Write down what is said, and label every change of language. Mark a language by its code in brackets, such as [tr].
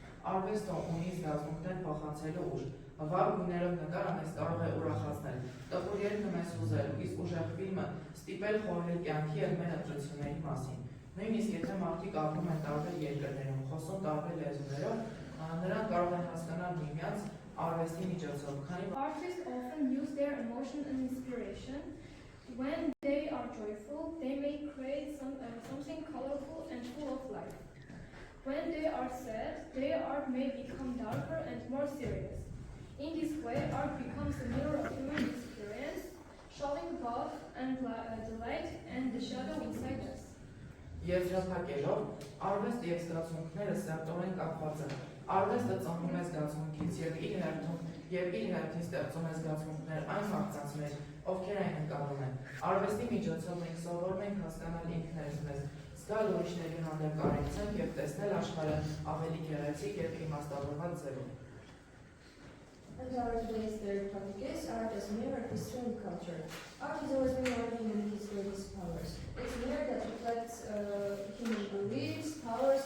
[hy] Արվեստը ունի զգացմունքներ փոխանցելու ուժ։ Վառ գույներով նկարը մեզ կարող է ուրախացնել, տխուր երգը մեզ հուզել, իսկ ուժեղ ֆիլմը ստիպել խորհել կյանքի եւ մեր ընտրությունների մասին։ Նույնիսկ եթե մարդիկ ապրում են տարբեր երկրներում, խոսում տարբեր լեզուներով, նրանք կարող են հասկանալ միմյանց արվեստի միջոցով, քանի որ [en] Artists often use their emotion and inspiration. When they are joyful, they may create something colorful and full of life. When they are sad, their art may become darker and more serious. In this way, art becomes a mirror of human experience, showing both the light and the shadow inside us. [hy] Եզրափակելով, արվեստը եւ զգացմունքները սերտորեն կապված են։ Արվեստը ծնվում է զգացմունքից եւ իր հերթին ստեղծում է զգացմունքներ այն մարդկանց մեջ, ովքեր այն ընկալում են։ Արվեստի միջոցով մենք սովորում ենք հասկանալ ինքներս մեզ, զգալ ուրիշների հանդեպ կարեկցանք եւ տեսնել աշխարհը ավելի գեղեցիկ եւ իմաստավորված ձևով։ [en] And our today's third topic is art as a mirror of history and culture. Art has always been one of humanity's greatest powers. It's a mirror that reflects human beliefs, thoughts,